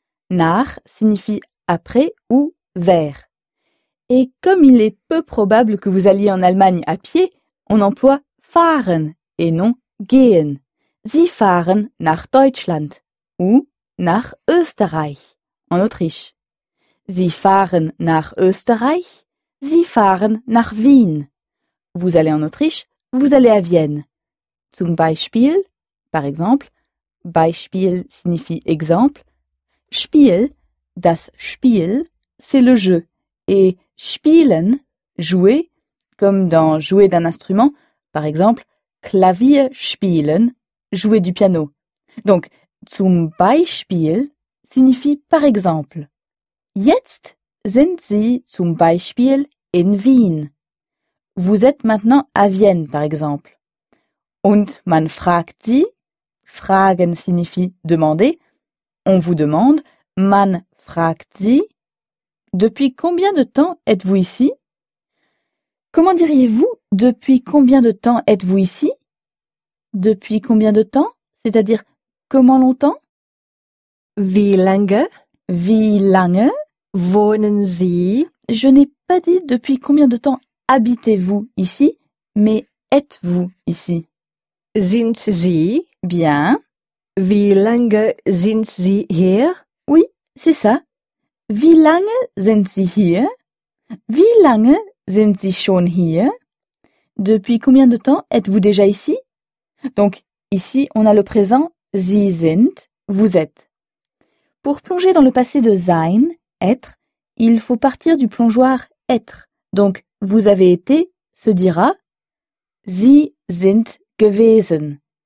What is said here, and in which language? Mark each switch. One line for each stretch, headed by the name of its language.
French: Nach signifie après ou vers. Et comme il est peu probable que vous alliez en Allemagne à pied, on emploie fahren et non gehen.
German: Sie fahren nach Deutschland ou nach Österreich,
French: en Autriche.
German: Sie fahren nach Österreich, Sie fahren nach Wien.
French: Vous allez en Autriche, vous allez à Vienne.
German: Zum Beispiel,
French: par exemple, Beispiel signifie exemple, Spiel,
German: das Spiel,
French: c'est le jeu, et spielen, jouer, comme dans jouer d'un instrument, par exemple,
German: Klavier spielen,
French: jouer du piano. Donc, zum Beispiel signifie par exemple.
German: Jetzt sind Sie zum Beispiel in Wien.
French: Vous êtes maintenant à Vienne, par exemple.
German: Und man fragt Sie.
French: Fragen signifie demander. On vous demande.
German: Man fragt Sie.
French: Depuis combien de temps êtes-vous ici? Comment diriez-vous depuis combien de temps êtes-vous ici? Depuis combien de temps? C'est-à-dire comment longtemps?
German: Wie lange? Wie lange? Wohnen Sie?
French: Je n'ai pas dit depuis combien de temps habitez-vous ici, mais êtes-vous ici?
German: Sind Sie?
French: Bien.
German: Wie lange sind Sie hier?
French: Oui, c'est ça.
German: Wie lange sind Sie hier? Wie lange sind Sie schon hier?
French: Depuis combien de temps êtes-vous déjà ici? Donc, ici, on a le présent
German: Sie sind,
French: vous êtes. Pour plonger dans le passé de sein, être, il faut partir du plongeoir être. Donc, vous avez été se dira
German: Sie sind gewesen.